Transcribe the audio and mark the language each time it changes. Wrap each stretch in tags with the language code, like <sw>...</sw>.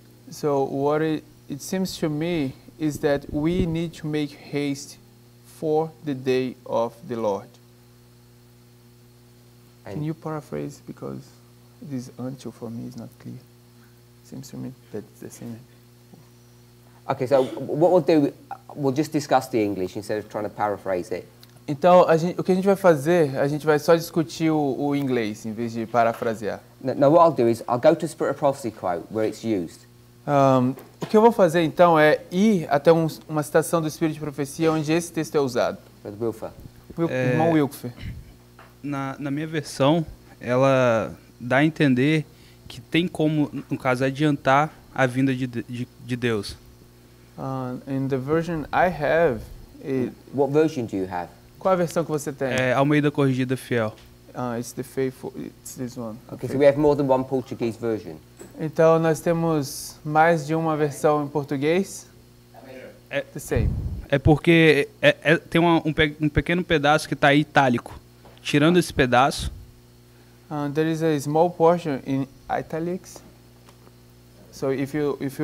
<en>So what it seems to me is that we need to make haste for the day of the Lord. Can you paraphrase, because this until for me is not clear. Seems to me that it's the same. Okay, so what we'll do, we'll just discuss the English instead of trying to paraphrase it.</en> <pt>Então, o que a gente vai fazer, a gente vai só discutir o inglês em vez de parafrasear.</pt> <en>No, what I'll do is I'll go to Spirit of Prophecy quote where it's used.</en> <pt>O que eu vou fazer então é ir até uma citação do Espírito de Profecia onde esse texto é usado.</pt> <en>Brother Wilfer.</en> <pt>Irmão Wilfer. Na minha versão, ela dá a entender que tem como, no caso, adiantar a vinda de Deus.</pt> <en>In the version I have, What version do you have?</en> <pt>qual a versão que você tem? Almeida Corrigida Fiel.</pt> <en>It's the faithful. It's this one. Okay, so we have more than one Portuguese version.</en> <pt>Então nós temos mais de uma versão em português.</pt> <en>The same.</en> <pt>É porque tem um pequeno pedaço que está itálico. Tirando esse pedaço,</pt> <en>There is a small portion in italics. So if you</en>